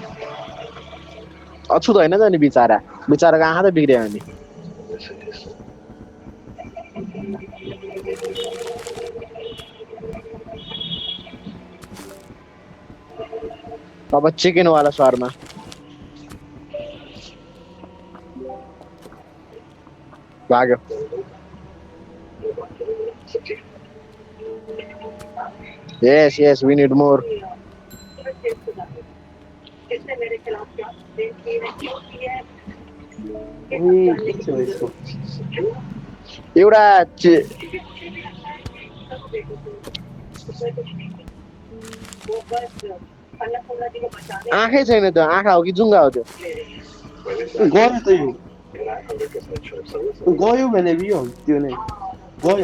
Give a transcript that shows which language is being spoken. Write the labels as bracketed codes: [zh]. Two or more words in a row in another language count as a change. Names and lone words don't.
[ne] अछुत होइन त नि बिचराको आँखा त बिग्रियो अनि अब चिकन वाला शर्मा भाग्यो [en] yes we need more [hi] इसने मेरे खिलाफ क्या क्यों किया [ne] एउटा आँखै छैन त्यो आँखा हो कि जुङ्गा हो त्यो गयो त यो गयो भने बियो त्यो नै गयो